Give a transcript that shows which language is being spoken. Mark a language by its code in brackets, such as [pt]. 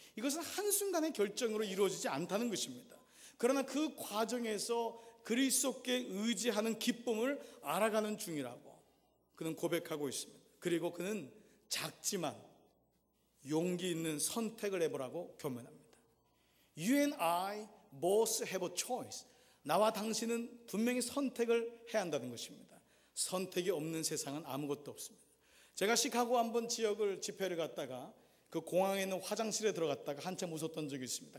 [ko] 이것은 한순간의 결정으로 이루어지지 않다는 것입니다. 그러나 그 과정에서 그리스도께 의지하는 기쁨을 알아가는 중이라고 그는 고백하고 있습니다. 그리고 그는 작지만 용기 있는 선택을 해보라고 교면합니다. [en] You and I both have a choice. [ko] 나와 당신은 분명히 선택을 해야 한다는 것입니다. 선택이 없는 세상은 아무것도 없습니다. 제가 시카고 한번 지역을 집회를 갔다가 그 공항에 있는 화장실에 들어갔다가 한참 웃었던 적이 있습니다.